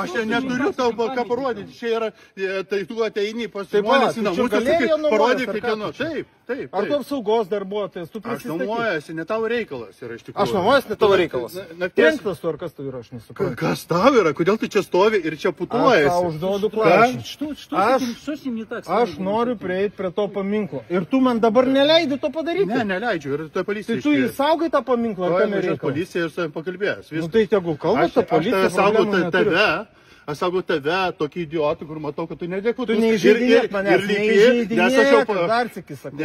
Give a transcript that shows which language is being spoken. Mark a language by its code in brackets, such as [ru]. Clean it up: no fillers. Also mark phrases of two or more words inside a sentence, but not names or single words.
[lt] Aš čia neturiu tau ką parodyti. Čia yra, tai tu ateini pas Tai va, žmonės tu į čia namus, galerija sakai, nuomojas, parodyk, ar kaip ką kieno. tu čia? Taip. Ar tu apsaugos darbuotojas, tu Aš prisistatyk. nuomojuosi, ne tavo reikalas yra iš tikrųjų. Aš nuomojuosi, ne tavo reikalas. Nakties. Trenktas tu ar kas tu yra, aš nesuprantu. Kas tau yra? Kodėl tu čia stovi ir čia Aš tau putuojasi? užduodu klausimą. [ru] Что с ним не так? [lt] Aš noriu prieiti prie to paminklo. Ir tu man dabar neleidi to padaryti. Ne, neleidžiu. Ir ta policija. Tai tu įsaugai tą paminklą, ar kam Važiuos reikia? policija ir su savim pakalbės. Nu tai tegul kalba, ta policija problemų neturi. Aš saugau tave, tokį idiotą, kur matau, kad tu nedėkutus. Tu neįžeidinėk manęs, neįžeidinėk, dar sykį sakau.